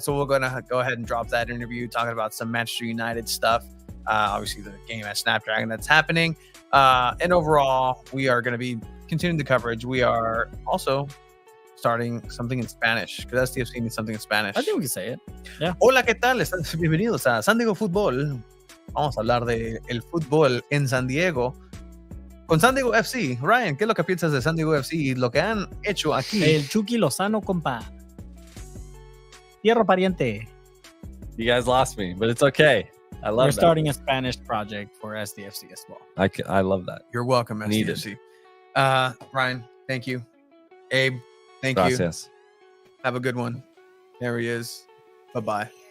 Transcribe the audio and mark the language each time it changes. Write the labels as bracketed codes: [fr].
[en] So we're going to go ahead and drop that interview talking about some Manchester United stuff. Obviously, the game at Snapdragon that's happening. And overall, we are going to be continuing the coverage. We are also starting something in Spanish because SDFC needs something in Spanish. I think we can say it. [es] Hola, ¿qué tal? Bienvenidos a San Diego Fútbol. Vamos a hablar de el fútbol en San Diego con San Diego FC. Ryan, ¿qué es lo que piensas de San Diego FC y lo que han hecho aquí? El Chucky Lozano, compa. Tierra pariente. [en] You guys lost me, but it's okay. I love We're that. starting a Spanish project for SDFC as well. I love that. You're welcome, Needed. SDFC. Ryan, thank you. Abe, thank you. [es] Gracias. [en] Have a good one. There he is. Bye-bye.